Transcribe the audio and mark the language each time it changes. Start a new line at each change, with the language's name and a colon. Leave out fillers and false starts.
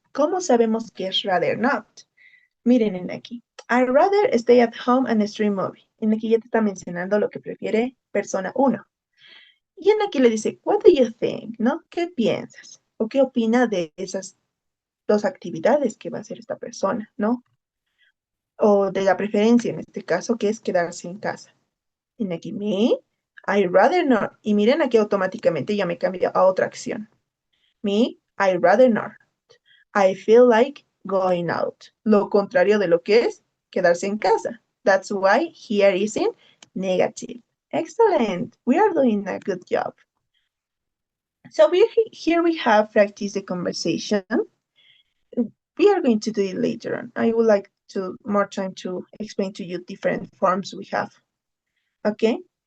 Spanish: ¿Cómo sabemos que es rather not? Miren en aquí.
English: I'd rather stay at home and stream movie.
Spanish: En aquí ya te está mencionando lo que prefiere persona 1. Y en aquí le dice,
English: what do you think?
Spanish: ¿No? ¿Qué piensas? ¿O qué opina de esas 2 actividades que va a hacer esta persona? ¿No? O de la preferencia en este caso, que es quedarse en casa. En aquí, me,
English: I'd rather not.
Spanish: Y miren aquí automáticamente ya me cambia a otra acción. Me,
English: I'd rather not. I feel like going out.
Spanish: Lo contrario de lo que es quedarse en casa.
English: That's why here is in negative. Excellent. We are doing a good job. So here we have practice the conversation. We are going to do it later on. I would like more time to explain to you different forms we have. Okay?